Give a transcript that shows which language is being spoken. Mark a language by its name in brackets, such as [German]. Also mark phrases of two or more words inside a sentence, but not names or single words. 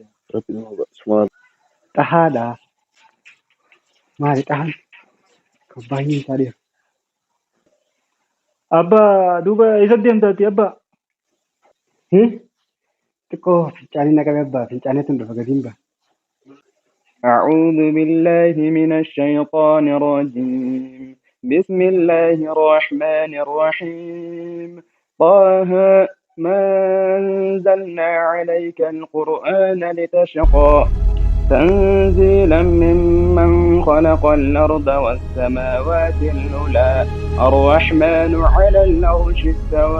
[Oromo] Rabbi nama subhaan. Xahaadha. Maali xahaan? Kabbaayyin isaa deema. Abbaa duuba isa deemtaati abbaa. Xiqqoo fincaanii naqame abbaa fincaaneetu hin dhufa gadiin ba'a. [Arabic] أعوذ بالله من الشيطان الرجيم بسم الله الرحمن الرحيم طه ما أنزلنا عليك القرآن لتشقى تنزيلا ممن خلق الأرض والسماوات العلى الرحمن على العرش استوى.